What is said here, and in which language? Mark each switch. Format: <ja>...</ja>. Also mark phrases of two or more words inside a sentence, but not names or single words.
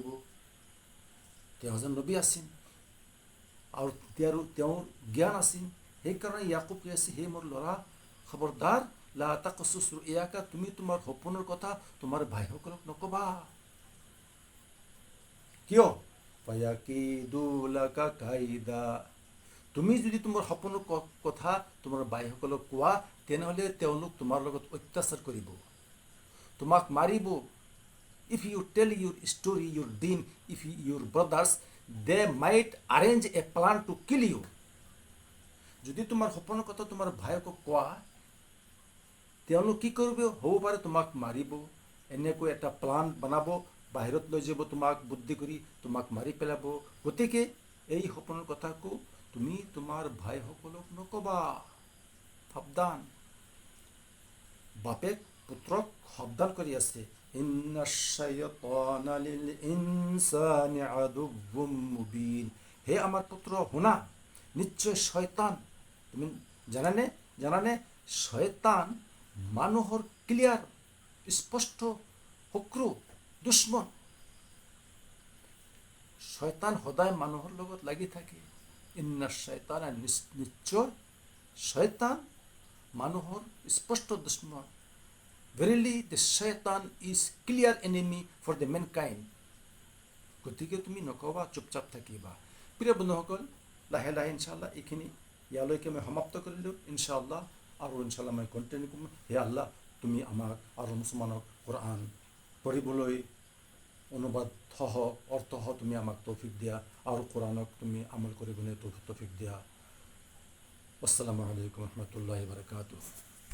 <as>তেওঁ এজন নবী আছিল আৰু তেওঁৰ জ্ঞান আছিল। সেইকাৰণে ইয়াকুব কৈ আছে, হে মোৰ ল'ৰা, খবৰদাৰ,</as> <ar>لا تقصص رؤياك,</ar> <as>তুমি তোমাৰ সপোনৰ কথা তোমাৰ ভাইসকলক নকবা। কিয়?</as> <ar>فيكيدوا لك كيدا,</ar> <as>তুমি যদি তোমাৰ সপোনৰ কথা তোমাৰ ভাইসকলক কোৱা, তেনেহ'লে তেওঁলোক তোমাৰ লগত অত্যাচাৰ কৰিব, তোমাক মাৰিব।</as> <en>If you tell your story, your deen, if your brothers, they might arrange a plan to kill you.</en> <as>যদি তোমাৰ সপোনৰ কথা তোমাৰ ভাইকক কোৱা, তেওঁলোক কি কৰিব? হ'ব পাৰে তোমাক মাৰিব, এনেকৈ এটা প্লান বনাব, বাহিৰত লৈ যাব তোমাক বুদ্ধি কৰি, তোমাক মাৰি পেলাব। গতিকে এই সপোনৰ কথাকো তুমি তোমাৰ ভাইসকলক নকবা। সাৱধান। বাপেক পুত্ৰক সাৱধান কৰি আছে,</as> <ar>إن الشيطان للإنسان عدو مبين.</ar> <as>হে আমাৰ পুত্ৰ, শুনা, নিশ্চয় শয়তান, তুমি জানানে শয়তান মানুহৰ ক্লিয়াৰ স্পষ্ট শত্ৰু, দুশ্মন। শয়তান সদায় মানুহৰ লগত লাগি থাকে।</as> <ar>إن الشيطان,</ar> <as>নিশ্চয় শয়তান মানুহৰ স্পষ্ট দুশ্মন।</as> <en>Verily the shaitan is clear enemy for the mankind.</en> <as>গতিকে তুমি নকবা, চুপচাপ থাকিবা। প্ৰিয় বন্ধুসকল, লাহে লাহে ইনশাআল্লাহ এইখিনি ইয়ালৈকে মই সমাপ্ত কৰিলোঁ ইনশাআল্লাহ। আৰু ইনশাআল্লাহ মই কণ্টিনিউ কৰিম। হে আল্লাহ, তুমি আমাক আৰু মুছলমানক কোৰআন পঢ়িবলৈ অনুবাদ সহ অৰ্থসহ তুমি আমাক তৌফিক দিয়া, আৰু কোৰআনক তুমি আমল কৰিবলৈ তৌফিক দিয়া।</as> <ar>السلام عليكم ورحمة الله وبركاته.</ar>